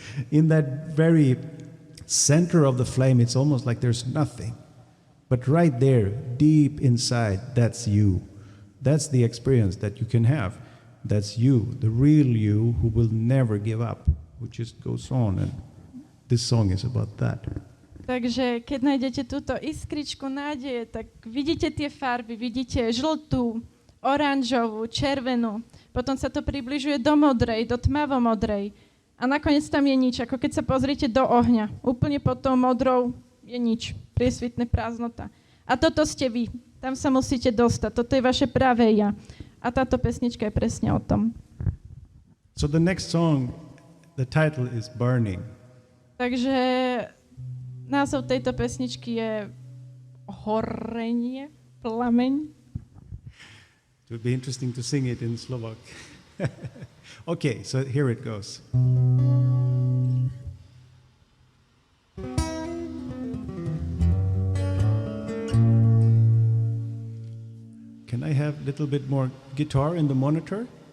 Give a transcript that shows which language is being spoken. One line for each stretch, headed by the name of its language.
English: In that very center of the flame, it's almost like there's nothing. But right there, deep inside, that's you. That's the experience that you can have. That's you, the real you who will never give up, who just goes on. And this song is about that.
Slovak: Takže keď nájdete túto iskričku nádeje, tak vidíte tie farby, vidíte žltú, oranžovú, červenú, potom sa to približuje do modrej, do tmavomodrej a nakoniec tam je nič, ako keď sa pozriete do ohňa. Úplne pod tou modrou je nič, priesvitné prázdnota. A toto ste vy, tam sa musíte dostať, toto je vaše pravé ja. A táto pesnička je presne o tom.
English: So the next song, the title is Burning.
Slovak: Takže názov tejto pesničky je Horenie, plameň.
English: It would be interesting to sing it in Slovak. Okay, so here it goes. Can I have a little bit more guitar in the monitor?